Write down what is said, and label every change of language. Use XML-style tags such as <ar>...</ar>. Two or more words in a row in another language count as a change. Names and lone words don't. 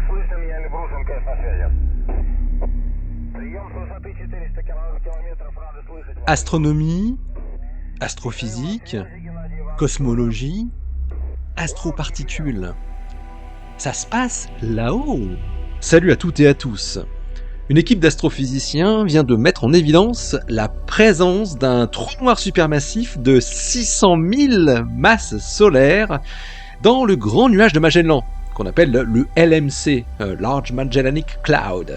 <ru>Гриффин, я Эльбрусом, КС на связи. Прием с высоты 400 километров, рады слышать вас.</ru> <fr>Astronomie, astrophysique, cosmologie, astroparticules. Ça se passe là-haut. Salut à toutes et à tous. Une équipe d'astrophysiciens vient de mettre en évidence la présence d'un trou noir supermassif de 600 000 masses solaires dans le grand nuage de Magellan, qu'on appelle le LMC, Large Magellanic Cloud.</fr>